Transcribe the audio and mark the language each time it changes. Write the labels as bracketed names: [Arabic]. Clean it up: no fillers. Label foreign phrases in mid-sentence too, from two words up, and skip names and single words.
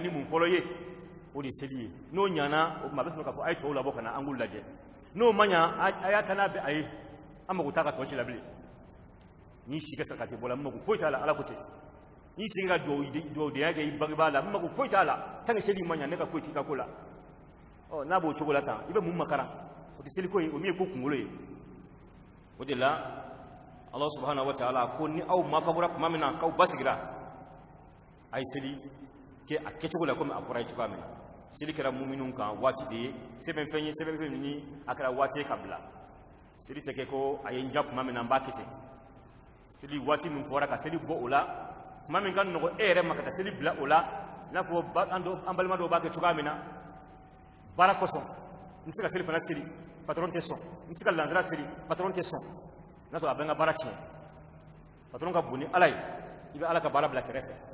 [Bambara] ni mun fɔlɔ ye o de ye seli ye n'o ɲana o tuma a bɛ sɔrɔ k'a fɔ a ye tɔw labɔ ka na an k'u lajɛ n'o ma ɲa a y'a ta n'a bɛ a ye an mago t'a ka tɔ si la bilen n'i si ka sarakati bɔ la n mago foyi t'a la ala ko ten n'i sigi ka dugawudenya kɛ i bangebaa la n mago foyi t'a la [French] tant que [Bambara] seli ma ɲa ne ka foyi t'i ka ko la ɔ n'a b'o cogo la tan i bɛ mun makaran o tɛ seliko ye o min ye ko kunkolo ye o de la [Arabic] الله سبحانه وتعالى [Bambara] ko ni aw mafabura tuma min na k'aw basigira a ye seli kɛ a kɛcogo la komi a fɔra ye cogoya min na seli kɛra muminun kan waati de ye sɛbɛnfɛn ye sɛbɛnfɛn min ni a kɛra waati ye ka bila seli tɛ kɛ ko a ye n ja tuma min na n b'a kɛ ten seli waati min fɔra ka seli bɔ o la tuma min ka nɔgɔ e yɛrɛ ma ka taa seli bila o la n'a fɔ an balima dɔw b'a kɛ cogoya min na baara kosɔn n bɛ se ka seli fana seli patron tɛ sɔn n bɛ se ka lansara seli patron tɛ sɔn n'a sɔrɔ a bɛ n ka baara tiɲɛ patron ka bon ni ala ye i bɛ ala ka baara bila kɛrɛfɛ